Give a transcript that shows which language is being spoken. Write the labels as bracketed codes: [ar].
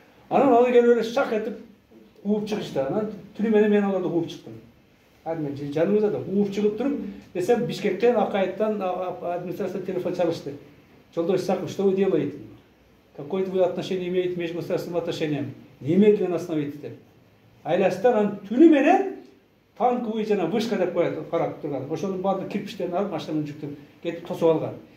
[ky] Анан ал келип эле шак этип кууп чыгышты. Анан түнү менен мен аларды кууп чыктым. Мен жаныбызда да кууп чыгып туруп, десем Бишкектен, Акайыттан администрациядан телефон чалышты. [ru] Жолдош Исаков, что вы делаете? Какое-то вы отношение имеете между государственным отношением? Немедленно остановите. [ky] Айлаштан анан түнү менен танковый жана вышка деп коет, карап турган. Ошонун баардык кирпичтерин алып, машинамен жүктүп кетип тосуп алган.